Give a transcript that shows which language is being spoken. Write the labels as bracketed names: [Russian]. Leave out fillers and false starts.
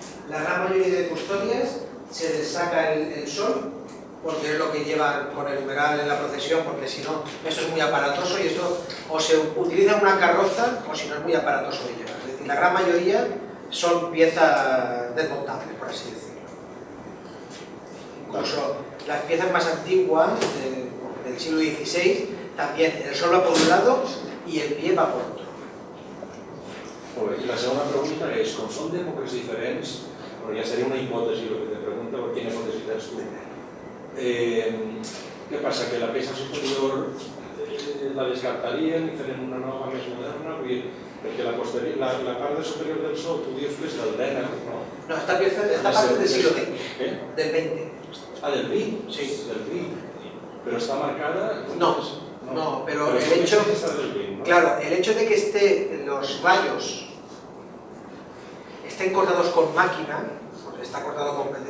[Spanish] La gran mayoría de custodias se les saca el sol, porque es lo que llevan con el numeral en la procesión, porque si no, esto es muy aparatoso y esto o se utiliza en una carroza o si no es muy aparatoso de llevar. Es decir, la gran mayoría son piezas desmontables, por así decirlo. Incluso las piezas más antiguas del siglo XVI, también el sol va por un lado y el pie va por otro. [Catalan] I la segona pregunta és, com són d'èpoques diferents, però ja seria una hipòtesi el que te pregunta, per quina hipòtesi tens tu. Què passa? Que la peça superior la descartarien i farien una nova més moderna? Perquè la part superior del sol, tu dius que és del Dena, no? [Spanish] No, esta parte del siglo XX, del XX. Ah, del XX? Sí. [Catalan] Del XX. Però està marcada... [Spanish] No, pero el hecho... Claro, el hecho de que los rayos estén cortados con máquina, porque está cortado con...